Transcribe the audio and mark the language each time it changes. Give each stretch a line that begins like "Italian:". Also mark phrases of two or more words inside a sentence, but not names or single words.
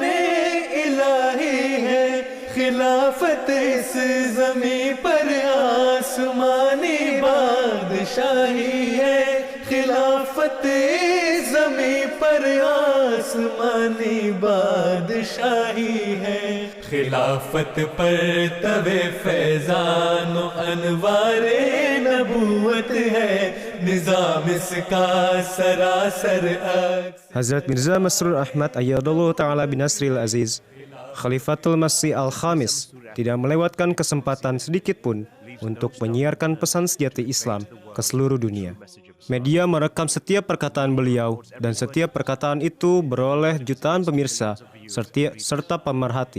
Urdu: الٰہی ہے خلافت اس زمیں پر آسمانی بادشاہی ہے خلافت اس زمیں پر آسمانی بادشاہی ہے خلافت پر توے فیضان انوارِ نبوت ہے نظام اس کا سراسر
Indonesian: Hazrat Mirza Masrur Ahmad
Arabic: أيده الله تعالى بنصره العزيز,
Indonesian: Khalifatul Masih Al-Khamis, tidak melewatkan kesempatan sedikit pun untuk menyiarkan pesan sejati Islam ke seluruh dunia. Media merekam setiap perkataan beliau, dan setiap perkataan itu beroleh jutaan pemirsa serta pemerhati.